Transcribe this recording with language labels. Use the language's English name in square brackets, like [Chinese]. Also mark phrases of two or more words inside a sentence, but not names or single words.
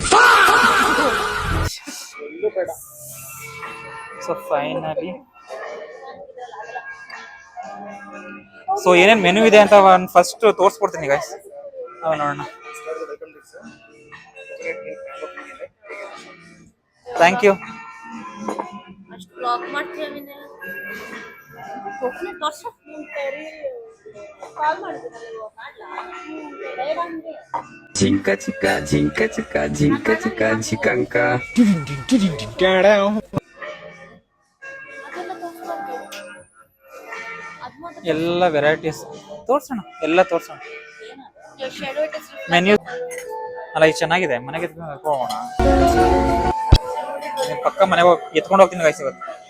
[English] so finally [Kannada] ಏನೇನ್ ಮೆನು ಇದೆ ಅಂತ ಒಂದು ಫಸ್ಟ್ ತೋರಿಸ್ಕೊಡ್ತೀನಿ ಗೈಸ್. ಅವ ನೋಡೋಣ. [English] thank you. [Kannada] ಅಷ್ಟು ಬ್ಲಾಕ್ ಮಾಡ್ತೀವಿ. Jinka chika jinka chika jinka chika jikanka. ಎಲ್ಲ ವೆರೈಟೀಸ್ ತೋರ್ಸೋಣ, ಎಲ್ಲ ತೋರ್ಸೋಣ. ಮೆನ್ಯೂ ಅಲ್ಲ ಇದು ಚೆನ್ನಾಗಿದೆ. ಮನೆಗೆ ಹೋಗೋಣ. ಪಕ್ಕ ಮನೆಗೆ ಹೋಗಿ ಎತ್ಕೊಂಡು ಹೋಗ್ತೀನಿ ಗೈಸ್ ಇವತ್ತು.